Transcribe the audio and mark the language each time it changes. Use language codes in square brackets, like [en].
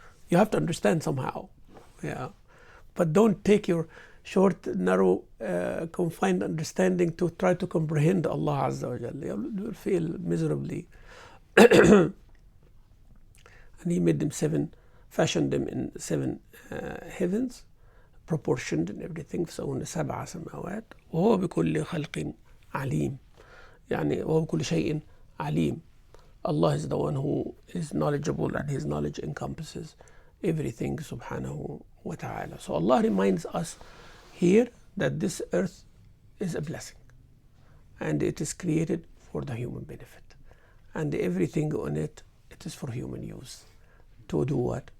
[en] You have to understand somehow. Yeah. But don't take your short, narrow, confined understanding to try to comprehend Allah Azza wa Jalla. You will fail miserably. And He made them fashioned them in 7 heavens, proportioned and everything. [ar] فسوّن 7 سماوات وهو بكل خلق عليم. يعني وهو بكل شيء عليم. [en] Allah is the one who is knowledgeable, and His knowledge encompasses everything, subhanahu wa ta'ala. So Allah reminds us here that this earth is a blessing, and it is created for the human benefit, and everything on it, it is for human use. To do what?